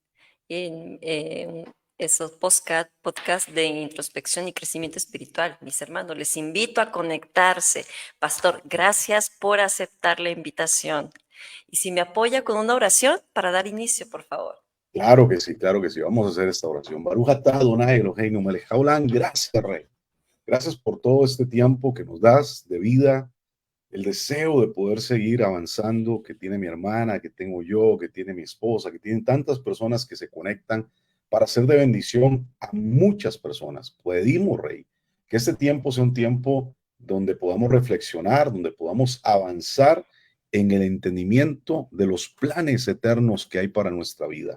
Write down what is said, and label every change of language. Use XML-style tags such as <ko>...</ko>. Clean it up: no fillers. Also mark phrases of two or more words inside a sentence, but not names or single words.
<es>Esos podcast de introspección y crecimiento espiritual, mis hermanos, les invito a conectarse. Pastor, gracias por aceptar la invitación. Y si me apoya con una oración para dar inicio, por favor. Claro que sí, claro que sí. Vamos a hacer esta oración.</es> <he>ברוך אתה אדוני אלוהינו מלך העולם.</he> <es>Gracias, Rey. Gracias por todo este tiempo que nos das de vida, el deseo de poder seguir avanzando que tiene mi hermana, que tengo yo, que tiene mi esposa, que tienen tantas personas que se conectan para ser de bendición a muchas personas. Pedimos, Rey, que este tiempo sea un tiempo donde podamos reflexionar, donde podamos avanzar en el entendimiento de los planes eternos que hay para nuestra vida.</es>